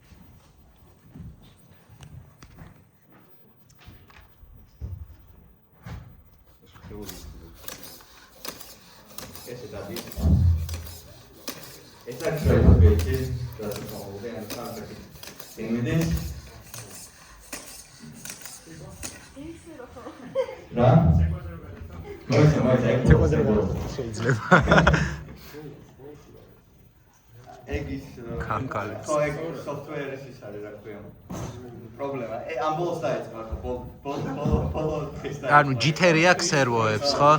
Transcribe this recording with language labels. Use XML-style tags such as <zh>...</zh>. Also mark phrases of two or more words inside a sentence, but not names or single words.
<pl>Jeszcze Dawid. Jest tak, że wiecie, że to są uwielbione takie pieniądze.</pl> <ka>Ra? შეიძლება. ეგის კანკალებს. ეგ software-ის ის არის, რა ქვია. პრობლემა. ამ ბოლოს დაიწყო, ბოლო დღეს დაიწყო. ანუ ჯითერი აქვს სერვოებს, ხო?</ka>